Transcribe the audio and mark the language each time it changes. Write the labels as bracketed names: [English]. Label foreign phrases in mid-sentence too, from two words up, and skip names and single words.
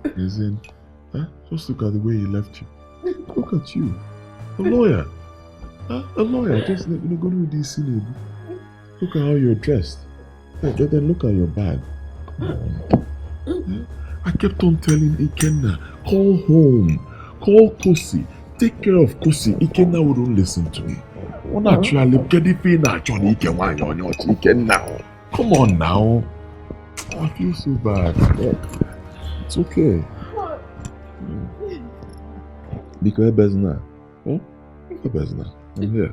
[English] Listen, just look at the way he left you. Look at you, a lawyer. A lawyer. Just go to this scene. Look at how you're dressed. Then look at your bag. Come on. I kept on telling Ikenna, call home, call Kosi, take care of Kosi. Ikenna wouldn't listen to me. Ikenna. Come on now. I feel so bad. It's okay. Because Bezna. Huh? Bezna. I'm here.